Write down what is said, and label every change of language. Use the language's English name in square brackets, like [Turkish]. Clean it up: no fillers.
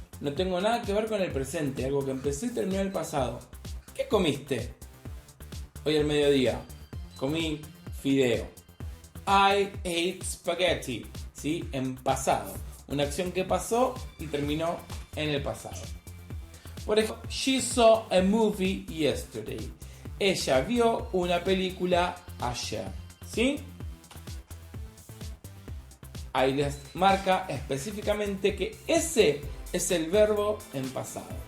[Spanish] No tengo nada que ver con el presente, algo que empezó y terminó en el pasado. ¿Qué comiste hoy al mediodía? Comí fideo. [English] I ate spaghetti. [Spanish] ¿Sí? En pasado. Una acción que pasó y terminó en el pasado. Por ejemplo, [English] she saw a movie yesterday. [Spanish] Ella vio una película ayer. ¿Sí? Ahí les marca específicamente que ese es el verbo en pasado.